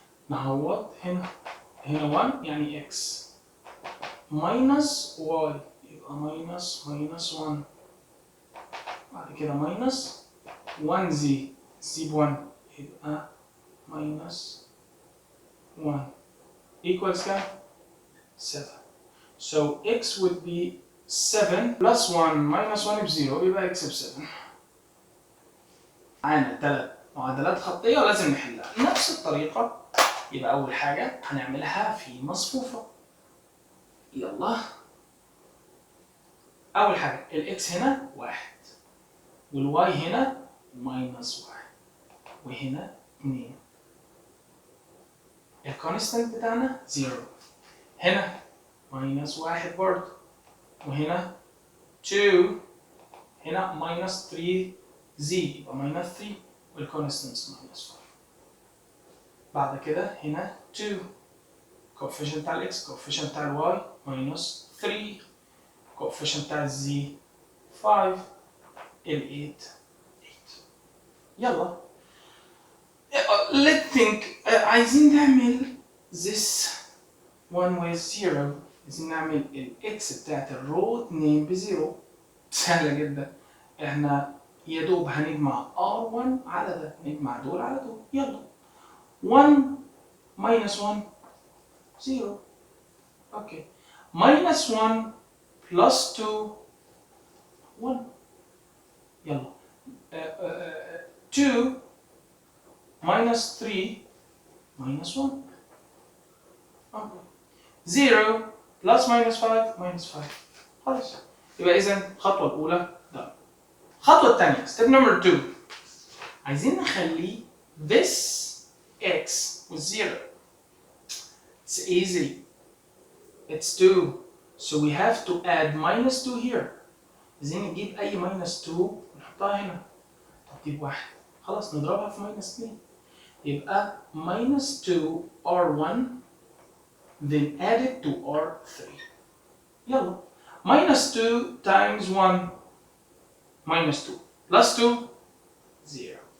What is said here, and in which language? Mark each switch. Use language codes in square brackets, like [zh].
[ar] نعوض هنا [en] 1 [ar] يعني [en] x minus y [ar] يبقى [en] minus 1. [ar] بعد كده [en] minus 1 z [ar] ب1 يبقى [en] minus 1 equals [ar] كام؟ [en] 7. So x would be 7 plus 1 minus 1 [ar] ب0 يبقى [en] x ب7. [ar] معانا 3 معادلات خطية ولازم نحلها نفس الطريقة. يبقى أول حاجة هنعملها في مصفوفة. يلا أول حاجة الإكس هنا 1 والواي هنا ماينس 1 وهنا 2. الكونستنت بتاعنا 0. هنا ماينس 1 برضه وهنا 2. هنا ماينس 3 زي يبقى ماينس 3 والكونستنت ماينس 5. بعد كده هنا 2 كوفيشنت بتاع الاكس كوفيشنت بتاع الواي ماينس 3 كوفيشنت بتاع الزي 5 ال 8. يلا [en] let's think. [ar] عايزين نعمل [en] this one with 0. [ar] عايزين نعمل الاكس بتاعت الرو 2 بزيرو. سهلة جدا، احنا يا دوب هنجمع R1 على ده، نجمع دول على دول. يلا [en] 1 minus 1 0. Okay minus 1 plus 2 1. يلا 2 minus 3 minus 1. Okay 0 plus minus 5 minus 5. [ar] خلاص يبقى اذا الخطوه الاولى ده. الخطوه الثانيه [en] step number 2 [ar] عايزين نخلي [en] this x with 0. It's easy, it's 2, so we have to add minus 2 here. [ar] عايزين نجيب اي minus 2 ونحطها هنا. ترتيب واحد خلاص نضربها في [en] minus 2 [ar] يبقى [en] minus 2 R1 then add it to R3. [ar] يلا [en] minus 2 times 1 minus 2 plus 2 0.